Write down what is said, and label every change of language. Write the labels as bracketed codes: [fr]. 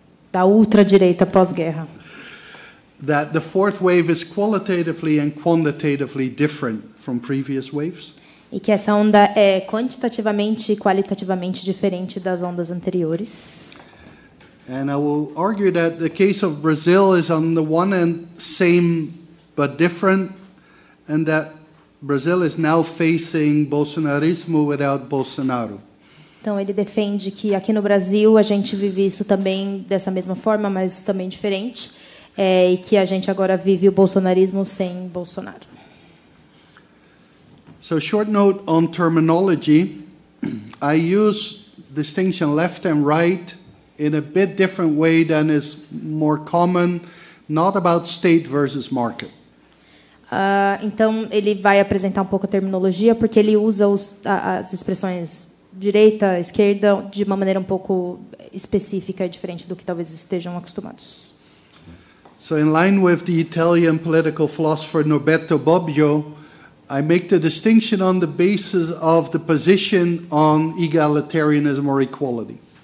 [pt] Da ultradireita pós-guerra. [en] That the 4th wave is qualitatively and quantitatively different from previous waves. [pt] E que essa onda é quantitativamente e qualitativamente diferente das ondas anteriores. [en] And I will argue that the case of Brazil is on the one hand same but different, and that Brazil is now facing Bolsonarismo without Bolsonaro. [pt] Então ele defende que aqui no Brasil a gente vive isso também dessa mesma forma, mas também diferente, e que a gente agora vive o bolsonarismo sem Bolsonaro. [en] So, short note on terminology. I use distinction left and right in a bit different way than is more common, not about state versus market. [pt] Então, ele vai apresentar um pouco a terminologia, porque ele usa as expressões direita, esquerda, de uma maneira um pouco específica e diferente do que talvez estejam acostumados. [en] So, in line with the Italian political philosopher Norberto Bobbio, I make the distinction on the basis of the position on egalitarianism or equality.